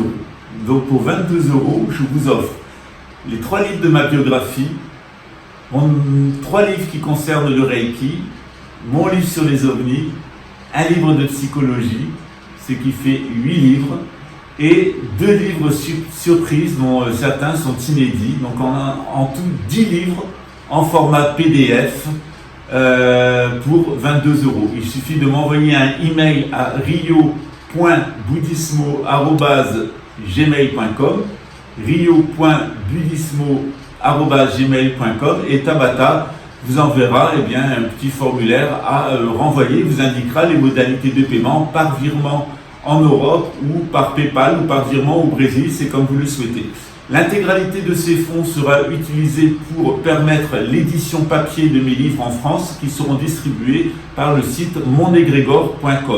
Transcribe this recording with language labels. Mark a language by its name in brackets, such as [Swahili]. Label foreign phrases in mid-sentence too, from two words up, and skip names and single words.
[French] Donc pour 22 €, je vous offre les 3 livres de ma biographie, 3 livres qui concernent le Reiki, mon livre sur les ovnis, un livre de psychologie, ce qui fait 8 livres, et 2 livres surprises dont certains sont inédits. Donc en tout 10 livres en format PDF pour 22 €. Il suffit de m'envoyer un email à rio.budismo@gmail.com, rio.budismo@gmail.com, et Tabata vous enverra un petit formulaire à renvoyer, vous indiquera les modalités de paiement par virement en Europe ou par PayPal ou par virement au Brésil, c'est comme vous le souhaitez. L'intégralité de ces fonds sera utilisée pour permettre l'édition papier de mes livres en France, qui seront distribués par le site mondegregor.com.